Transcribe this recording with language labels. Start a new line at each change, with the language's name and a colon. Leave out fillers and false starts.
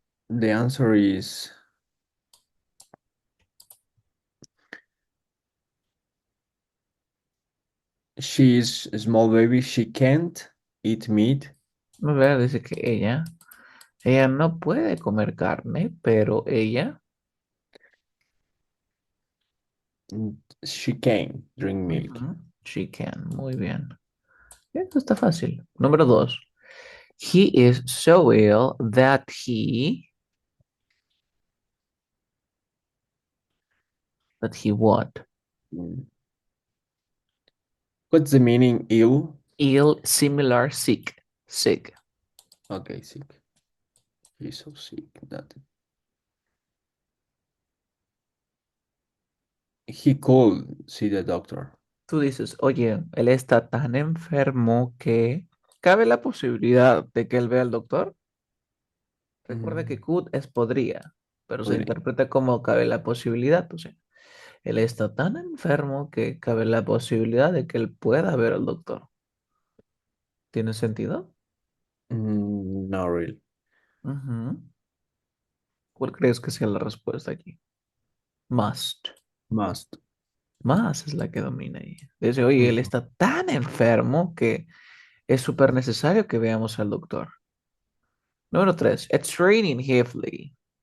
English: The answer is she's a small baby. She can't eat meat.
Spanish: A ver, dice que ella no puede comer carne, pero ella,
English: She can drink milk.
Spanish: ujú,
English: she can,
Spanish: muy bien. Esto está fácil. Número dos.
English: He is so ill that he what? Mm. What's the meaning ill? Ill, similar, sick, sick. Okay, sick. He's so sick that he could see the doctor.
Spanish: Tú dices, oye, él está tan enfermo que cabe la posibilidad de que él vea al doctor. Recuerda que Mm, could es podría, pero se podría. interpreta como cabe la posibilidad. O sea, él está tan enfermo que cabe la posibilidad de que él pueda ver al doctor. ¿Tiene sentido?
English: Not really. Ujú.
Spanish: ¿Cuál crees que sea la respuesta aquí?
English: Must. Must.
Spanish: Más es la que domina ahí. Dice, oye, él Mhm. está tan enfermo que es súper necesario que veamos al doctor. Número tres,
English: it's raining heavily.